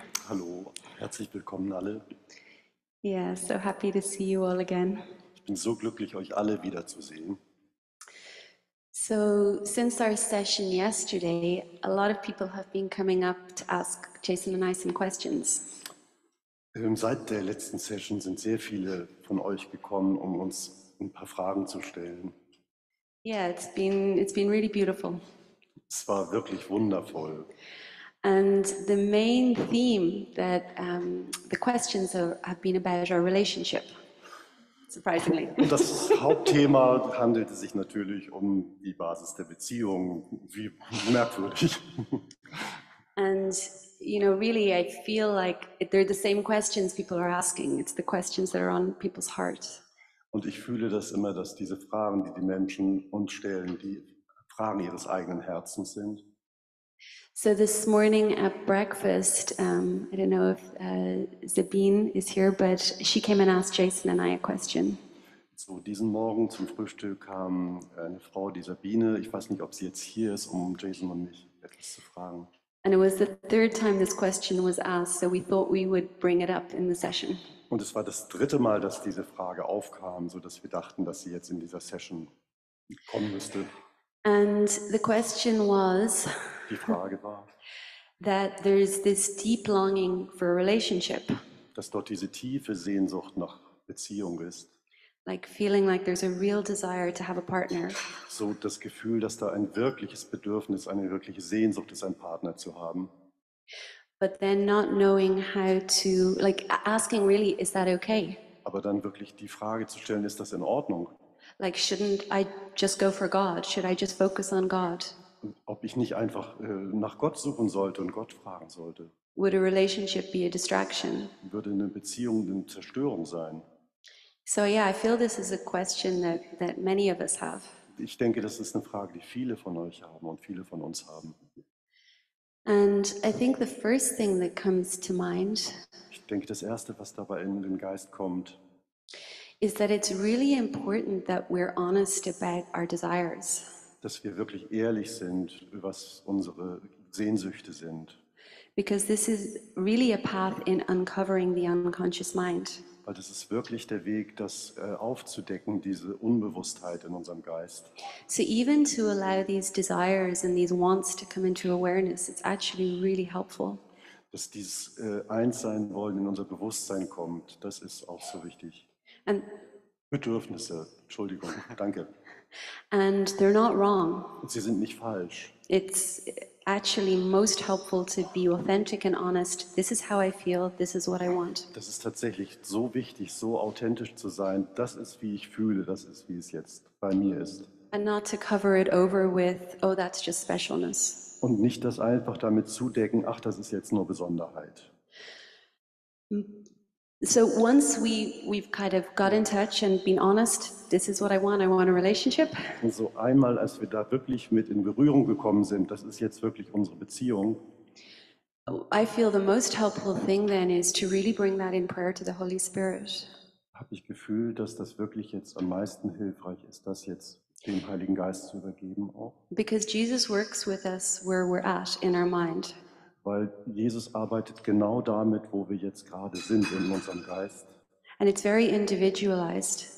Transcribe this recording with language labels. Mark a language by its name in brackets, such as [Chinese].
[German] Hallo, herzlich willkommen alle. [English] Yeah, so happy to see you all again. [German] Ich bin so glücklich, euch alle wiederzusehen. [English] So, since our session yesterday, a lot of people have been coming up to ask Jason and I some questions. [German] Seit der letzten Session sind sehr viele von euch gekommen, um uns ein paar Fragen zu stellen. [English] Yeah, it's been really beautiful. [German] Es war wirklich wundervoll. [English] And the main theme that the questions have been about our relationship, surprisingly. [German] Und das Hauptthema handelte sich natürlich um die Basis der Beziehung. Wie merkwürdig. [English] And really, I feel like they're the same questions people are asking. It's the questions that are on people's hearts. [German] Und ich fühle das immer, dass diese Fragen, die die Menschen uns stellen, die Fragen ihres eigenen Herzens sind. [English] So this morning at breakfast, I don't know if Sabine is here, but she came and asked Jason and I a question. [German] So, diesen Morgen zum Frühstück kam eine Frau, die Sabine. Ich weiß nicht, ob sie jetzt hier ist, um Jason und mich etwas zu fragen. [English] And it was the third time this question was asked, so we thought we would bring it up in the session. [German] Und es war das dritte Mal, dass diese Frage aufkam, sodass wir dachten, dass sie jetzt in dieser Session kommen müsste. [English] And the question was [German] Die Frage war, [English] that there's this deep longing for a relationship, [German] dass dort diese tiefe Sehnsucht nach Beziehung ist. [English] like feeling like there's a real desire to have a partner. [German] So das Gefühl, dass da ein wirkliches Bedürfnis, eine wirkliche Sehnsucht ist, einen Partner zu haben. [English] But then not knowing how to, like asking really, is that okay? [German] Aber dann wirklich die Frage zu stellen, ist das in Ordnung? [English] Like, shouldn't I just go for God? Should I just focus on God? [German] Ob ich nicht einfach nach Gott suchen sollte und Gott fragen sollte. [English] Would a relationship be a distraction? [German] Würde eine Beziehung eine Zerstörung sein? [English] So yeah, I feel this is a question that many of us have. [German] Ich denke, das ist eine Frage, die viele von euch haben und viele von uns haben. [English] And I think the first thing that comes to mind [German] Ich denke, das Erste, was dabei in den Geist kommt, [English] is that it's really important that we're honest about our desires. [German] dass wir wirklich ehrlich sind, was unsere Sehnsüchte sind. [English] Because this is really a path in uncovering the unconscious mind. [German] Weil das ist wirklich der Weg, das aufzudecken, diese Unbewusstheit in unserem Geist. [English] So even to allow these desires and these wants to come into awareness, it's actually really helpful. [German] Dass dieses Einssein wollen in unser Bewusstsein kommt, das ist auch so wichtig. [English] And [German] Bedürfnisse, Entschuldigung, danke. [English] and they're not wrong. [German] Sie sind nicht falsch. [English] It's actually most helpful to be authentic and honest. This is how I feel, this is what I want. [German] Das ist tatsächlich so wichtig, so authentisch zu sein. Das ist, wie ich fühle, das ist, wie es jetzt bei mir ist. [English] And not to cover it over with, oh, that's just specialness. [German] Und nicht das einfach damit zudecken, ach, das ist jetzt nur Besonderheit. [English] So once we've kind of got in touch and been honest, this is what I want a relationship. [German] Und so einmal, als wir da wirklich mit in Berührung gekommen sind, das ist jetzt wirklich unsere Beziehung, [English] I feel the most helpful thing then is to really bring that in prayer to the Holy Spirit. [German] habe ich Gefühl, dass das wirklich jetzt am meisten hilfreich ist, das jetzt dem Heiligen Geist zu übergeben auch. [English] Because Jesus works with us where we're at in our mind. [German] Weil Jesus arbeitet genau damit, wo wir jetzt gerade sind in unserem Geist. [English] And it's very individualized.